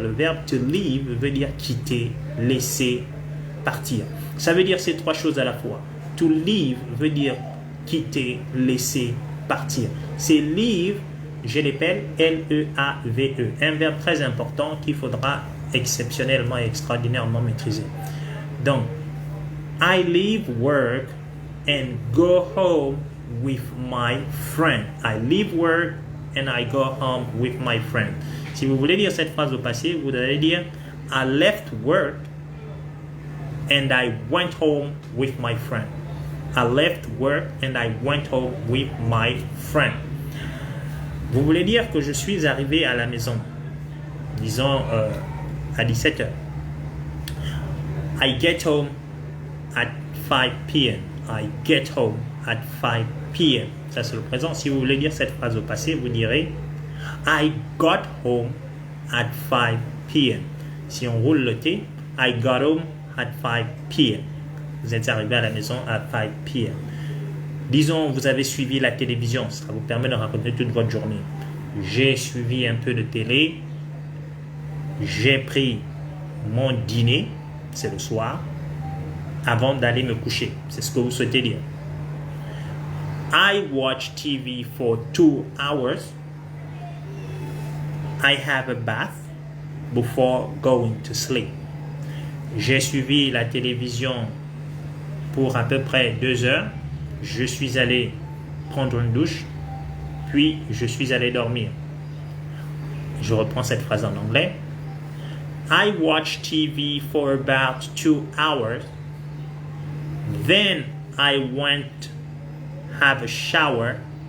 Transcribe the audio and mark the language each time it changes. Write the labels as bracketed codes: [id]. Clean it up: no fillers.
[fr] Le verbe to leave veut dire quitter, laisser, partir. Ça veut dire ces trois choses à la fois. To leave veut dire quitter, laisser, partir. C'est leave, je l'appelle L-E-A-V-E. Un verbe très important qu'il faudra exceptionnellement et extraordinairement maîtriser. [en] Donc, I leave work and go home with my friend. I leave work and I go home with my friend. [fr] Si vous voulez dire cette phrase au passé, vous allez dire [en] I left work and I went home with my friend. I left work and I went home with my friend. [fr] Vous voulez dire que je suis arrivé à la maison, disons à 17h. [en] I get home at 5 p.m. I get home at 5 p.m. [fr] Ça c'est le présent. Si vous voulez dire cette phrase au passé, vous direz [en] I got home at 5 p.m. [fr] Si on roule le T, [en] I got home at 5 p.m. [fr] Vous êtes arrivé à la maison à 5 p.m. Disons, vous avez suivi la télévision. Ça vous permet de raconter toute votre journée. J'ai suivi un peu de télé. J'ai pris mon dîner, c'est le soir, avant d'aller me coucher. C'est ce que vous souhaitez dire. [en] I watch TV for 2 hours. I have a bath before going to sleep. [fr] J'ai suivi la télévision pour à peu près 2 heures. Je suis allé prendre une douche, puis je suis allé dormir. Je reprends cette phrase en anglais. [en] I watched TV for about 2 hours. Then I went have a shower.